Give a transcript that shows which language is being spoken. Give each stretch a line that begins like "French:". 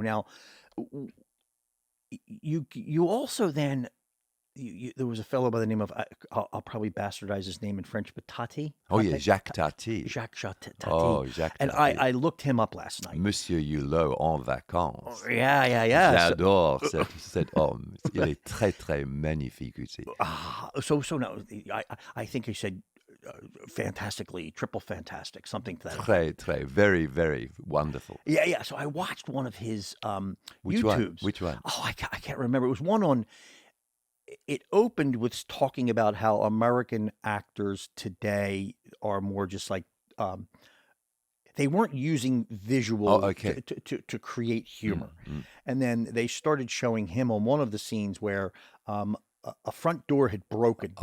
English: Now, you also then there was a fellow by the name of I'll probably bastardize his name in French, but Tati. Oh yeah, Tati? Jacques Tati. Jacques Tati. Oh, Jacques And Tati. I looked him up last night. Monsieur Hulot en vacances. Yeah.
French: J'adore cet homme. Il est très très magnifique aussi.
English: So no, I think he said fantastically, triple fantastic, something to that.
French: Très très,
English: very very wonderful. Yeah. So I watched one of his Which one? YouTubes. Which one? Oh, I can't remember. It was one on. It opened with talking about how American actors today are more just like they weren't using visual to create humor, and then they started showing him on one of the scenes where a front door had broken.